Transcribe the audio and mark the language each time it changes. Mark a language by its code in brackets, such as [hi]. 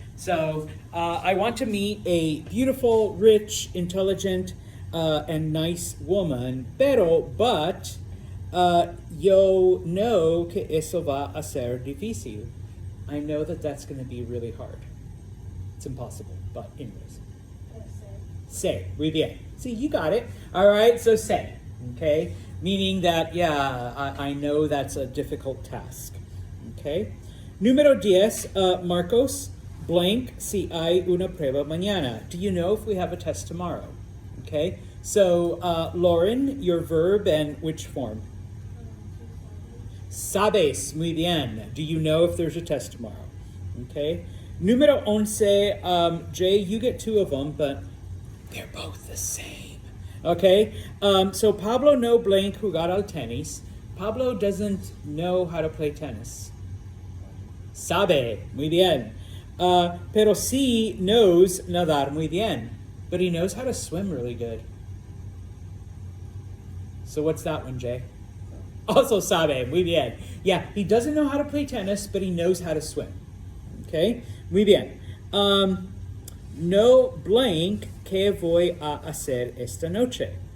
[en] So I want to meet a beautiful, rich, intelligent, and nice woman, but yo know [es] que eso va a ser difícil. [en] I know that that's going to be really hard. It's impossible, but anyways. Say, [es] muy bien. [en] See, you got it. All right, so say, okay? Meaning that, yeah, I know that's a difficult task, okay? [es] Número 10, Marcos, blank, si hay una prueba mañana. [en] Do you know if we have a test tomorrow? Okay, so Lauren, your verb and which form? [es] Sabes, muy bien. [en] Do you know if there's a test tomorrow? Okay. [es] Número 11, [en] Jay, you get 2 of them, but They're both the same. Okay, so [es] Pablo no blank jugar al tenis. [en] Pablo doesn't know how to play tennis. [es] Sabe, muy bien. Pero sí [en] knows [es] nadar muy bien. [en] But he knows how to swim really good. So what's that one, Jay? Also [es] sabe, muy bien. [en] Yeah, he doesn't know how to play tennis, but he knows how to swim. [es] Okay, muy bien. No blank que voy a hacer esta noche.